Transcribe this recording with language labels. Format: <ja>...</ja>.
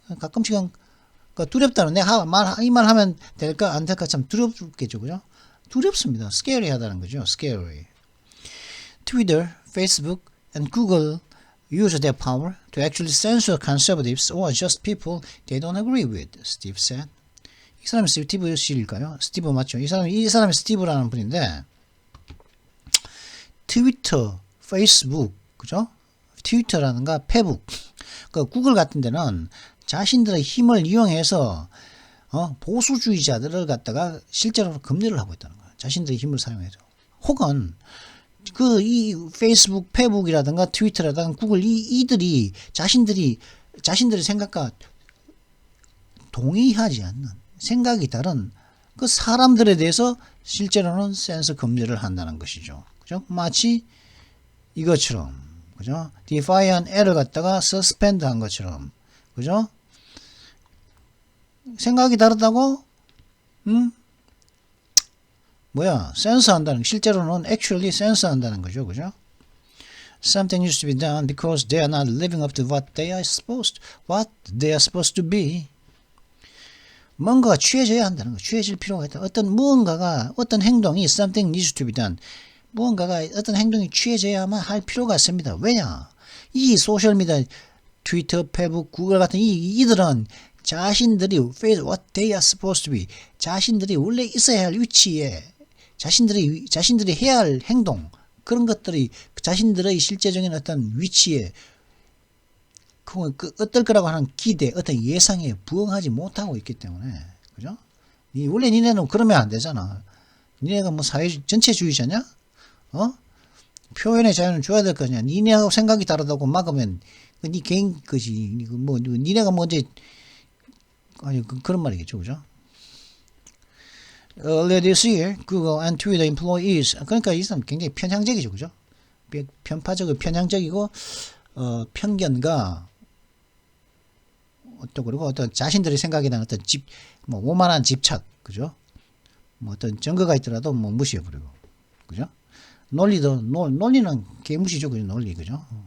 <ko>가끔씩은 두렵다는 내가 이 말 하면 될까 안 될까 참 두렵겠죠, 그죠? 두렵습니다. scary하다는 거죠.</ko> <en>scary. Twitter, Facebook, and Google use their power to actually censor conservatives or just people they don't agree with, Steve said.</en> <ko>이 사람이 스티브 씨일까요? 스티브 맞죠? 이 사람이 스티브라는 분인데 트위터, 페이스북, 그죠? 트위터라든가 페북, 그 구글 같은 데는 자신들의 힘을 이용해서 보수주의자들을 갖다가 실제로 금리를 하고 있다는 거예요. 자신들의 힘을 사용해서. 혹은 이 페이스북, 페북이라든가 트위터라든가 구글 이들이 자신들의 생각과 동의하지 않는 생각이 다른 그 사람들에 대해서 실제로는 센서 금지를 한다는 것이죠. 그죠? 마치 이것처럼, 그죠? defiant L을 갖다가 suspend 한 것처럼, 그죠? 생각이 다르다고, 센서 한다는, 실제로는 actually 센서 한다는 거죠. 그죠?</ko> <en>Something needs to be done because they are not living up to what they are supposed to be.</en> <ko>뭔가가 취해져야 한다는 거. 취해질 필요가 있다. 어떤 행동이</ko> <en>something needs to be done.</en> <ko>어떤 행동이 취해져야만 할 필요가 있습니다. 왜냐? 이 소셜미디어, 트위터, 페북, 구글 같은 이들은 자신들이</ko> <en>what they are supposed to be.</en> <ko>자신들이 원래 있어야 할 위치에 자신들이 해야 할 행동, 그런 것들이 자신들의 실제적인 어떤 위치에 어떨 거라고 하는 기대, 어떤 예상에 부응하지 못하고 있기 때문에, 그죠? 원래 니네는 그러면 안 되잖아. 니네가 뭐 전체주의자냐? 표현의 자유는 줘야 될 거냐? 니네하고 생각이 다르다고 막으면 니 개인 거지. 니네가 먼저 그런 말이겠죠, 그죠?</ko> <en>Earlier this year, Google and Twitter employees,</en> <ko>그러니까 이 사람 굉장히 편향적이죠, 그죠? 편향적이고 편견과 그리고 어떤 자신들의 생각에 대한 어떤 오만한 집착, 그죠? 어떤 증거가 있더라도 무시해버리고, 그죠? 논리는 개무시죠, 그죠? 논리, 그죠?</ko>